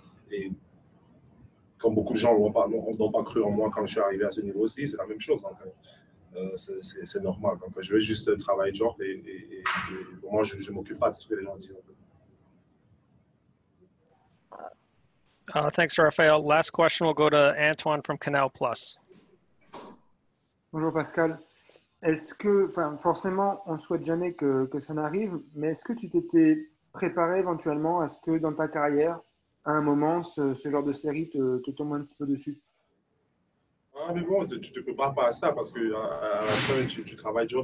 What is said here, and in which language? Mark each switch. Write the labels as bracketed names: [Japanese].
[French] Et comme beaucoup de gens n'ont pas cru en moi quand je suis arrivé à ce niveau-ci, c'est la même chose. Donc, c'est normal. Donc, je vais juste travailler dur et vraiment, je ne m'occupe pas de ce que les gens disent. [English] Thanks, Raphaël. Last question will go to Antoine from Canal+. [French] Bonjour Pascal. Est-ce que, forcément, on ne souhaite jamais que ça n'arrive, mais est-ce que tu t'étais préparé éventuellement à ce que dans ta carrière, à un moment, ce genre de série te tombe un petit peu dessus? Mais bon, tu ne peux pas passer ça parce qu'à la fin, tu travailles dur.